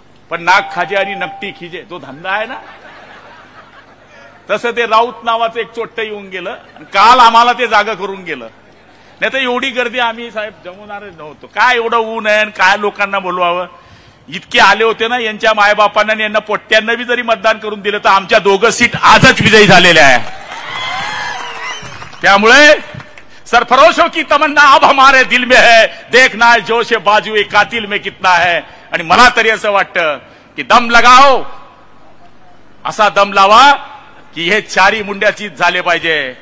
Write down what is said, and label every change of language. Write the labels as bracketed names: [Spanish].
[Marathi] पण नाक खाजे आणि नकटी खिजे जो धंदा आहे ना, तसं ते राऊत नावाचं एक चोट्ट येऊन गेलं आणि काल आम्हाला ते जागा करून गेलं. नाही तर एवढी गर्दी आम्ही साहेब जमवणारच नव्हतो. काय एवढं ऊन आहे, काय लोकांना बोलवावं. इतके आले होते ना, यांच्या मायबापांना आणि यांना पोट्ट्यांना बी जरी मतदान करून दिलं तर आमच्या 2 सीट आजच विजयी झालेल्या आहे. त्यामुळे [Hindi] सरफरोशों की तमन्ना अब हमारे दिल में है, देखना है जोश बाजू कातिल में कितना है. [Marathi] आणि मला तरी असं वाटतं की [Hindi] दम लगाओ, [Marathi] असा दम लावा की हे 4 मुंड्याचीच झाले पाहिजे.